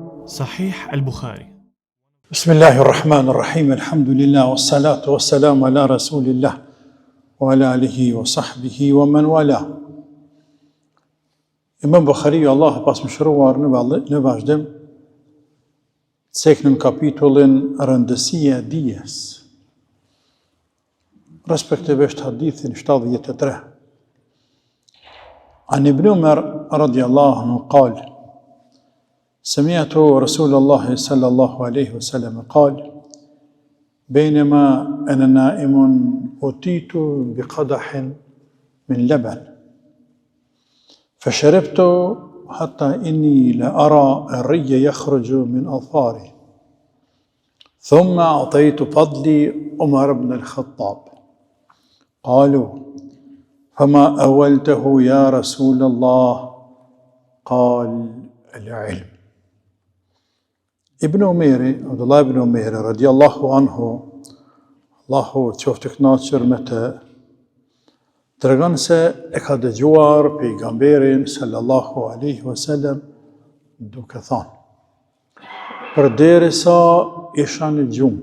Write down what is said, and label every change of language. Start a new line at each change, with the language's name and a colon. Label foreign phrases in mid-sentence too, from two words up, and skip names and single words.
Arabic: Sahih al-Bukhari. بسم الله الرحمن الرحيم، الحمد لله، والصلاة والسلام على رسول الله، وعلى آله وصحبه ومن والاه.
Albanian: Imam Bukhariu, Allah pas mëshiruar, në vazhdim, ceknëm kapitullin rëndësia e dijes, respektivisht hadithin 73.
Arabic: عن ابن عمر رضي الله عنه قال, سمعت رسول الله صلى الله عليه وسلم قال بينما أنا نائم أتيت بقدح من لبن فشربت حتى إني لأرى الري يخرج من أظفاري ثم أعطيت فضلي عمر بن الخطاب قالوا فما أولته يا رسول الله قال العلم.
Albanian: Ibn Umeri, Abdullah ibn Umeri,
Arabic: رضي الله عنه,
Albanian: Allahu qoftë i kënaqur me të, tregon se e ka dëgjuar pejgamberin
Arabic: صلى الله عليه وسلم
Albanian: duke thënë: përderisa isha në